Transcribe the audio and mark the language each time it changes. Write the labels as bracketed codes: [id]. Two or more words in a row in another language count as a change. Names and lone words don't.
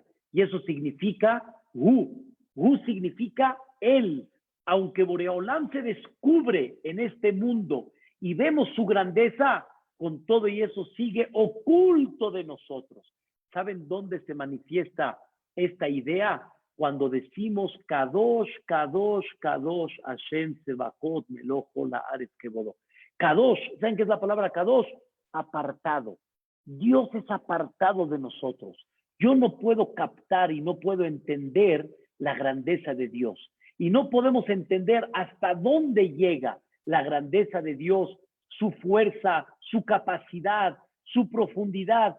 [es] Y eso significa Hu. Hu significa Él. Aunque Boreolam se descubre en este mundo y vemos su grandeza, con todo y eso sigue oculto de nosotros. ¿Saben dónde se manifiesta esta idea cuando decimos [he] קדוש קדוש קדוש השם צבאות מלא כל הארץ כבודו. [es] Kadosh, ¿saben qué es la palabra Kadosh? Apartado. Dios es apartado de nosotros. Yo no puedo captar y no puedo entender la grandeza de Dios. Y no podemos entender hasta dónde llega la grandeza de Dios, su fuerza, su capacidad, su profundidad.